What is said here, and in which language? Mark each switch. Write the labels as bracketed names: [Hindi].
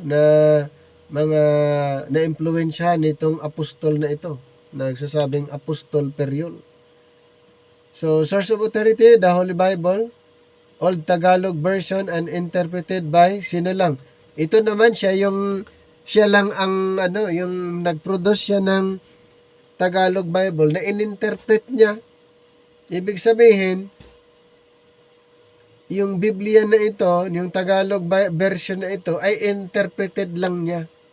[Filipino] Na mga na-impluwensya nitong apostol na ito. Nagsasabing Apostol Periol. [English] So, source of authority, the Holy Bible, Old Tagalog version and interpreted by [Filipino] sino lang? Ito naman siya lang ang yung nag-produce siya ng Tagalog Bible na ininterpret niya. Ibig sabihin, yung Biblia na ito, yung Tagalog version na ito ay interpreted lang niya.